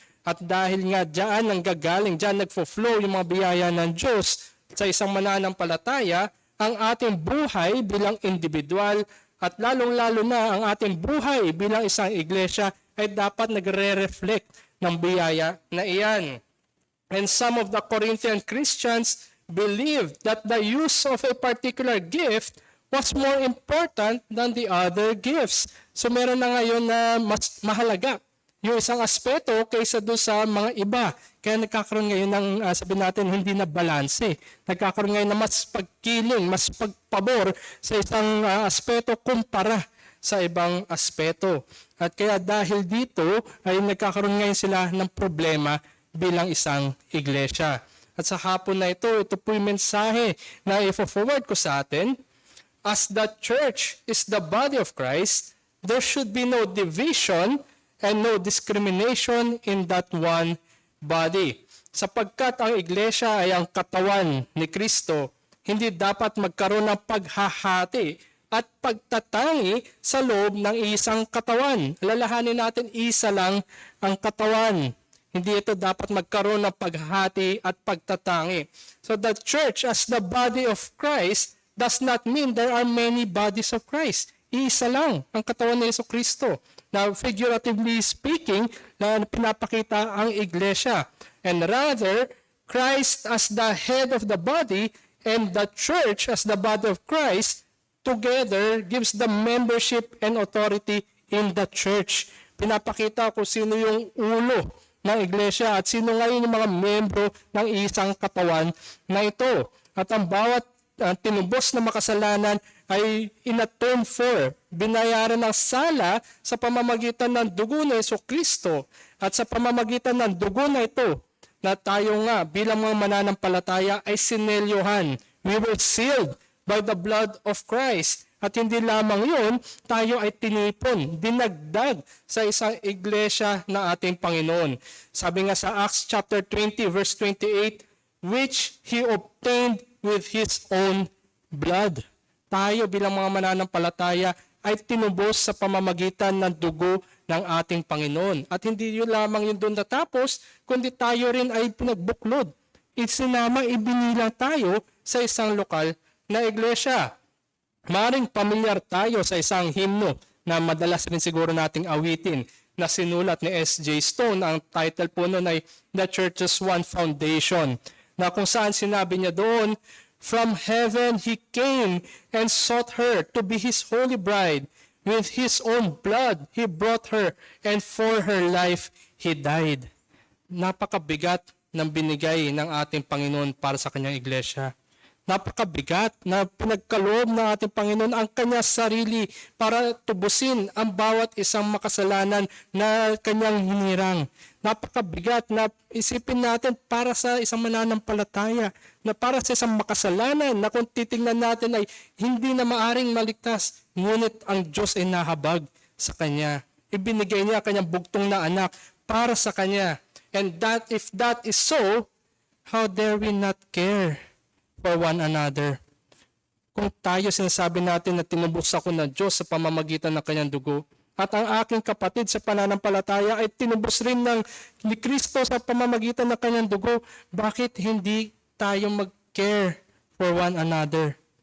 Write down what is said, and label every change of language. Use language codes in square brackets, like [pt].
[tl] At dahil nga dyan ang gagaling, dyan nagfo-flow yung mga biyaya ng Diyos sa isang mananampalataya, ang ating buhay bilang individual at lalong-lalo na ang ating buhay bilang isang iglesia ay dapat nagre-reflect ng biyaya na iyan. [en] And some of the Corinthian Christians believed that the use of a particular gift was more important than the other gifts. [tl] So meron na ngayon na mas mahalaga yung isang aspeto kaysa doon sa mga iba. Kaya nagkakaroon ngayon ng, sabihin natin, hindi na balanse. Nagkakaroon ngayon ng mas pagkiling, mas pagpabor sa isang aspeto kumpara sa ibang aspeto. At kaya dahil dito ay nagkakaroon ngayon sila ng problema bilang isang iglesia. At sa hapon na ito po yung mensahe na i-forward ko sa atin. [en] As the church is the body of Christ, there should be no division and no discrimination in that one body. [tl] Sapagkat ang iglesia ay ang katawan ni Kristo, hindi dapat magkaroon ng paghahati at pagtatangi sa loob ng isang katawan. Alalahanin natin, isa lang ang katawan. Hindi ito dapat magkaroon ng paghahati at pagtatangi. [en] So the church as the body of Christ does not mean there are many bodies of Christ. [tl] Isa lang ang katawan ni Jesucristo. [en] Now, figuratively speaking, [tl] na pinapakita ang iglesia. [en] And rather, Christ as the head of the body and the church as the body of Christ together gives the membership and authority in the church. [tl] Pinapakita kung sino yung ulo ng iglesia at sino ngayon yung mga membro ng isang katawan na ito. At ang bawat tinubos na makasalanan ay inatone for, binayaran ng sala sa pamamagitan ng dugo ni Jesucristo at sa pamamagitan ng dugo na ito na tayo nga bilang mga mananampalataya ay sinelyohan. [en] We were sealed by the blood of Christ. [tl] At hindi lamang yun, tayo ay tinipon, dinagdag sa isang iglesia na ating Panginoon. Sabi nga sa [en] Acts chapter 20 verse 28, which He obtained with His own blood. [tl] Tayo bilang mga mananampalataya ay tinubos sa pamamagitan ng dugo ng ating Panginoon. At hindi yun lamang yun doon natapos, kundi tayo rin ay pinagbuklod. Isinama, ibinilang tayo sa isang lokal na iglesia. Maring pamilyar tayo sa isang himno na madalas rin siguro nating awitin na sinulat ni S.J. Stone. Ang title po nun ay [en] The Church's One Foundation, [tl] na kung saan sinabi niya doon, [en] "From heaven He came and sought her to be His holy bride. With His own blood He brought her, and for her life He died." [tl] Napakabigat ng binigay ng ating Panginoon para sa kanyang iglesia. Napakabigat na pinagkaloob ng ating Panginoon ang kanyang sarili para tubusin ang bawat isang makasalanan na kanyang hinirang. Napakabigat na isipin natin para sa isang mananampalataya, na para sa isang makasalanan na kung titingnan natin ay hindi na maaring maligtas, ngunit ang Diyos ay nahabag sa kanya. Ibinigay niya kanyang bugtong na anak para sa kanya. [en] And that if that is so, how dare we not care for one another? [tl] Kung tayo sinasabi natin na tinubos ako ng Diyos sa pamamagitan ng kanyang dugo, at ang aking kapatid sa pananampalataya ay tinubos rin ni Kristo sa pamamagitan ng kanyang dugo, bakit hindi tayo mag- [en] care for one another?